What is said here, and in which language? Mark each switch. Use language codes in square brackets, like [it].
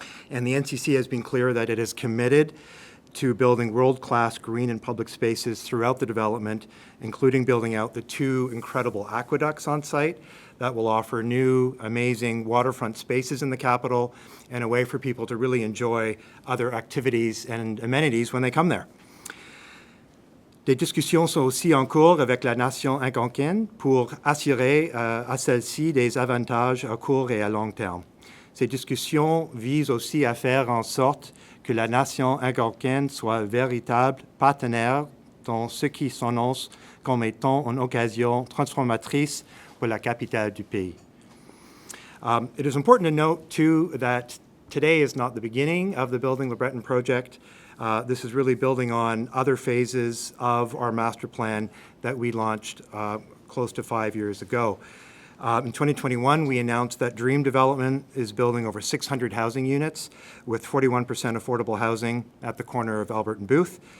[en] And the NCC has been clear that it is committed to building world-class green and public spaces throughout the development, including building out the two incredible aqueducts on site that will offer new, amazing waterfront spaces in the capital and a way for people to really enjoy other activities and amenities when they come there. [fr] Des discussions sont aussi en cours avec la nation algonquine pour assurer à celle-ci des avantages à court et à long terme. Ces discussions visent aussi à faire en sorte que la nation algonquine soit un véritable partenaire dans ce qui s'annonce comme étant une occasion transformatrice pour la capitale du pays. [en] It is important to note, too, that today is not the beginning of the Building LeBreton project. This is really building on other phases of our master plan that we launched close to 5 years ago. In 2021, we announced that Dream Development is building over 600 housing units with 41% affordable housing at the corner of Albert and Booth.